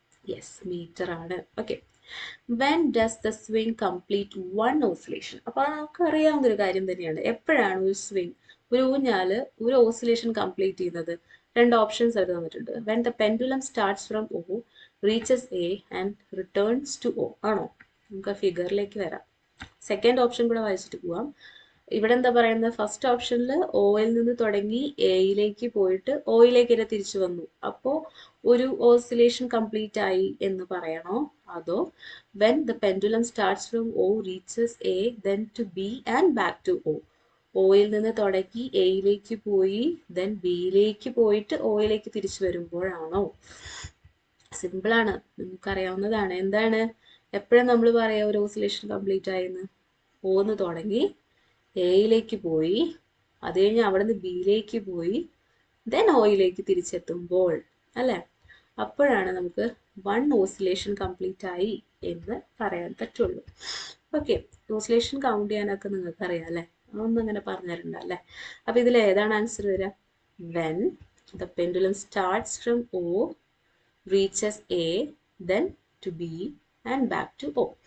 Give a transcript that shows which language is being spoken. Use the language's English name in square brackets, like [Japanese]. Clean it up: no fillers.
[English] yes, [Malayalam] metre ആണ്. [English] Okay, when does the swing complete one oscillation? [Malayalam] അപ്പോൾ നമുക്ക് അറിയാവുന്ന ഒരു കാര്യം തന്നെയാണ്. എപ്പോഴാണ് ഒരു സ്വിങ്, ഒരു ഊഞ്ഞാല് ഒരു ഓസിലേഷൻ കംപ്ലീറ്റ് ചെയ്യുന്നത്? രണ്ട് ഓപ്ഷൻസ് അവർ തന്നിട്ടുണ്ട്. [English] when the pendulum starts from O reaches A and returns to O. [Malayalam] ആണോ? നമുക്ക് ആ ഫിഗറിലേക്ക് വരാം. സെക്കൻഡ് ഓപ്ഷൻ കൂടെ വായിച്ചിട്ട് പോവാം. ഇവിടെ എന്താ പറയുന്നത്? ഫസ്റ്റ് ഓപ്ഷനിൽ ഓയിൽ നിന്ന് തുടങ്ങി എയിലേക്ക് പോയിട്ട് ഓയിലേക്ക് തന്നെ തിരിച്ചു വന്നു. അപ്പോൾ ഒരു ഓസിലേഷൻ കംപ്ലീറ്റ് ആയി എന്ന് പറയണോ? [English] അതോ when the pendulum starts from O reaches A then to B and back to O. [Malayalam] Oil നിന്ന് തുടങ്ങി എയിലേക്ക് പോയി ദെൻ ബിയിലേക്ക് പോയിട്ട് ഓയിലേക്ക് തിരിച്ചു വരുമ്പോഴാണോ? സിമ്പിളാണ്, നിങ്ങൾക്കറിയാവുന്നതാണ്. എന്താണ് എപ്പോഴും നമ്മൾ പറയാ ഒരു ഓസിലേഷൻ കംപ്ലീറ്റ് ആയെന്ന്? ഓന്ന് തുടങ്ങി എയിലേക്ക് പോയി, അത് കഴിഞ്ഞ് അവിടെ നിന്ന് ബിയിലേക്ക് പോയി, ദെൻ ഓയിലേക്ക് തിരിച്ചെത്തുമ്പോൾ അല്ലേ? അപ്പോഴാണ് നമുക്ക് വൺ ഓസിലേഷൻ കംപ്ലീറ്റ് ആയി എന്ന് പറയാൻ പറ്റുള്ളൂ. ഓക്കെ, ഓസിലേഷൻ കൗണ്ട് ചെയ്യാനൊക്കെ നിങ്ങൾക്ക് അറിയാം അല്ലേ? അതൊന്നും അങ്ങനെ പറഞ്ഞിട്ടുണ്ട് അല്ലേ? അപ്പൊ ഇതിൽ ഏതാണ് ആൻസർ വരിക? [English] When the pendulum starts from O reaches A then to B and back to O.